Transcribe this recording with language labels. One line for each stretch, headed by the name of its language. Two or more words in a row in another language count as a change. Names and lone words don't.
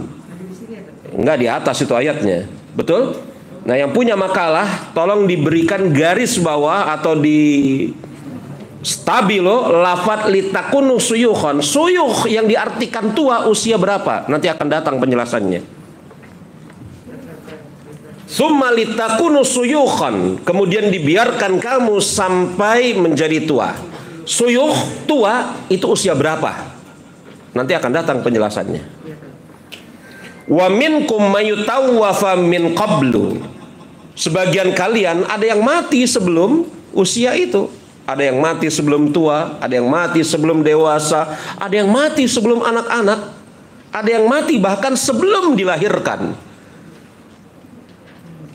Indonesian: Enggak, di atas itu ayatnya. Betul? Nah, yang punya makalah tolong diberikan garis bawah atau di stabilo lafadz
Arabic: لتكونوا شيوخا.
Indonesian: Suyukh yang diartikan tua, usia berapa? Nanti akan datang penjelasannya.
Arabic: ثم لتكونوا شيوخا,
Indonesian: kemudian dibiarkan kamu sampai menjadi tua. Suyukh, tua, itu usia berapa? Nanti akan datang penjelasannya.
Arabic: ومنكم من يتوفى من قبل.
Indonesian: Sebagian kalian ada yang mati sebelum usia itu. Ada yang mati sebelum tua, ada yang mati sebelum dewasa, ada yang mati sebelum anak-anak, ada yang mati bahkan sebelum dilahirkan.